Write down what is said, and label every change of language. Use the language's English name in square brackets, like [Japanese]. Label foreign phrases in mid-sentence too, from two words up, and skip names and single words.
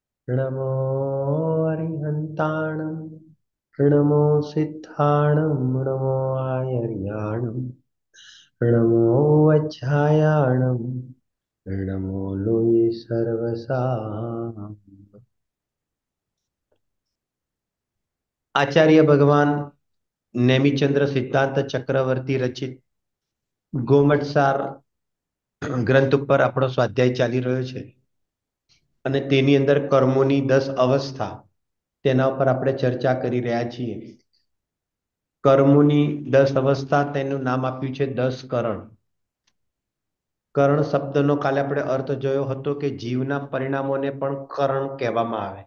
[Prakrit languages] नमो अरिहन्ताणं नमो सिद्धाणं नमो आयर्याणं नमो वज्रायाणं नमो लोये सर्वसा। [Gujarati] आचार्य भगवान नेमिचंद्र सिद्धांत चक्रवर्ती रचित गोमटसार ગ્રંથ ઉપર આપણો સ્વાધ્યાય ચાલી રહ્યો છે અને તેની અંદર કર્મોની 10 અવસ્થા તેના ઉપર આપણે ચર્ચા કરી રહ્યા છીએ। કર્મોની 10 અવસ્થા તેનું નામ આપ્યું છે 10 કરણ। કરણ શબ્દનો કાલે આપણે અર્થ જોયો હતો કે જીવના પરિણામોને પણ કરણ કહેવામાં આવે।